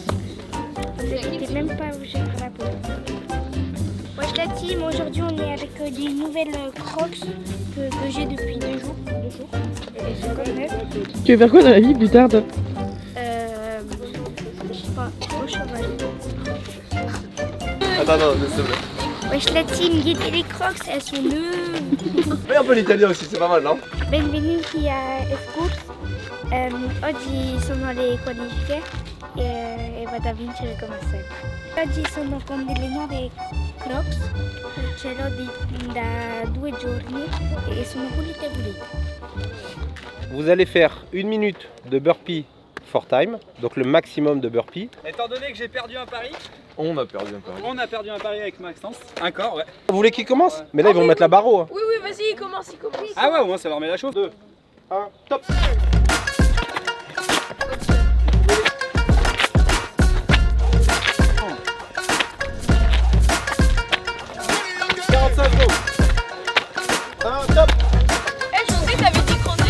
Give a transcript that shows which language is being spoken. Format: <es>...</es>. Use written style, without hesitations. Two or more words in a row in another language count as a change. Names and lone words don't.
<fr>J'étais même pas où j'ai pris la peau. Wesh la team, aujourd'hui on est avec des nouvelles Crocs que j'ai depuis 2 jours. Elles sont comme neuves. Tu veux faire quoi dans la vie plus tard, toi? Je sais pas, au cheval. Attends, non, s'il te plaît. Wesh la team, guettez les Crocs, elles sont neuves. Fais un peu l'italien aussi, c'est pas mal, non?</fr> <it>Benvenuti a Escours. Oggi sono le qualifiche e vado a vincere come sempre. Oggi sono con delle nuove Crocs, ce l'ho da 2 giorni e sono pulite.</it> <fr>Vous allez faire 1 minute de</fr> <en>burpee for time,</en> <fr>donc le maximum de burpee. Étant donné que j'ai perdu un pari, On a perdu un pari. on a perdu un pari avec Maxence. Un corps, ouais. Vous voulez qu'il commence? Mais là ils vont mettre la barre haut. Hein. Oui, vas-y, commence. Ah ouais, au moins ça leur met la chose. 2, 1, top. Je sais que t'avais dit qu'on est.</fr>